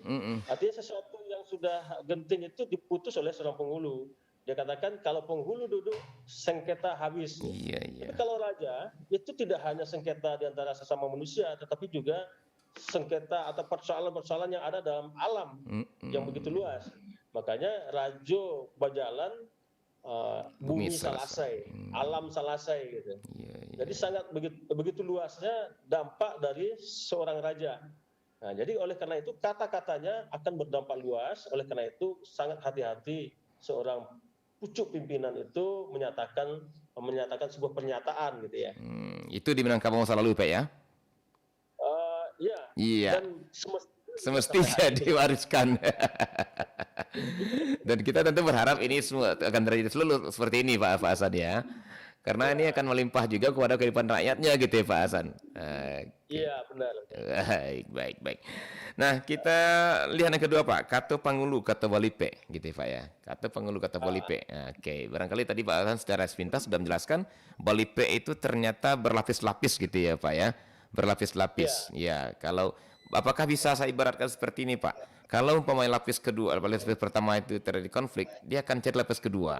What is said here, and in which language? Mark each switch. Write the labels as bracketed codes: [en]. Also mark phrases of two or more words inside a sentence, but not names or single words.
[id] Artinya sesuatu yang sudah genting itu diputus oleh seorang penghulu. Dia katakan kalau penghulu duduk sengketa habis. Tapi kalau raja itu tidak hanya sengketa di antara sesama manusia, tetapi juga sengketa atau persoalan-persoalan yang ada dalam alam yang begitu luas. [min] Makanya Rajo Bajalan bumi salasai, alam salasai gitu. [id] Jadi sangat begitu luasnya dampak dari seorang raja. Nah, jadi oleh karena itu kata-katanya akan berdampak luas. Oleh karena itu sangat hati-hati seorang pucuk pimpinan itu menyatakan sebuah pernyataan gitu ya. Itu di Minangkabau masa lalu Pak ya? Iya. Dan semestinya diwariskan. Dan kita tentu berharap ini semua akan terjadi seluruh seperti ini Pak Hasan ya. Karena ini akan melimpah juga kepada kehidupan rakyatnya gitu ya Pak Hasan. Iya benar. Baik. Nah kita lihat yang kedua Pak, [min] Kato Pangulu, Kato Balipe [id] gitu ya Pak ya. [min] Kato Pangulu, Kato Balipe. [id] Oke, barangkali tadi Pak Hasan secara sepintas sudah menjelaskan Balipe itu ternyata berlapis-lapis gitu ya Pak ya. Berlapis-lapis. Ya, kalau apakah bisa saya ibaratkan seperti ini Pak? Kalau umpamanya lapis kedua, lapis pertama itu terjadi konflik, dia akan cari lapis kedua.